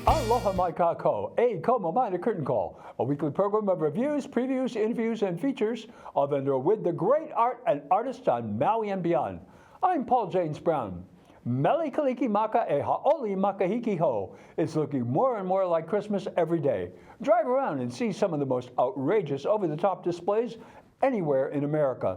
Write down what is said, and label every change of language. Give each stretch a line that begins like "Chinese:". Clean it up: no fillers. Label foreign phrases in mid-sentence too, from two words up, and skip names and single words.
Hawaiian: Aloha mai kako, e komo mai
English: the curtain call, a weekly program of reviews, previews, interviews, and features of and with the great art and artists on Maui and beyond. I'm Paul James Brown.
Hawaiian: Mele Kaliki Maka e Haoli Makahiki Ho
English: is looking more and more like Christmas every day. Drive around and see some of the most outrageous over-the-top displays anywhere in America.